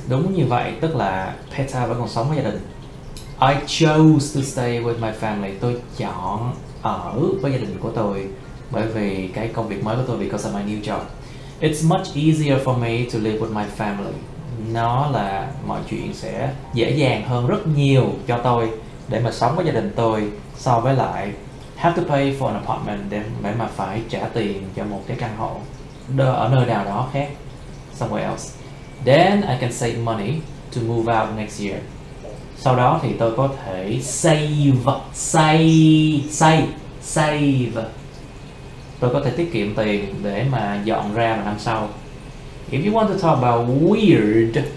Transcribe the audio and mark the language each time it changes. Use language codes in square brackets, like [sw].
[vi] Đúng như vậy, tức là Peter vẫn còn sống với gia đình. [en] I chose to stay with my family. [vi] Tôi chọn ở với gia đình của tôi bởi vì cái công việc mới của tôi, [en] because of my new job. It's much easier for me to live with my family. [vi] Nó là mọi chuyện sẽ dễ dàng hơn rất nhiều cho tôi để mà sống với gia đình tôi so với lại [en] have to pay for an apartment, [vi] để mà phải trả tiền cho một cái căn hộ ở nơi nào đó khác, [en] somewhere else. Then I can save money to move out next year. [vi] Sau đó thì tôi có thể save. Tôi có thể tiết kiệm tiền để mà dọn ra vào năm sau. [en] If you want to talk about weird.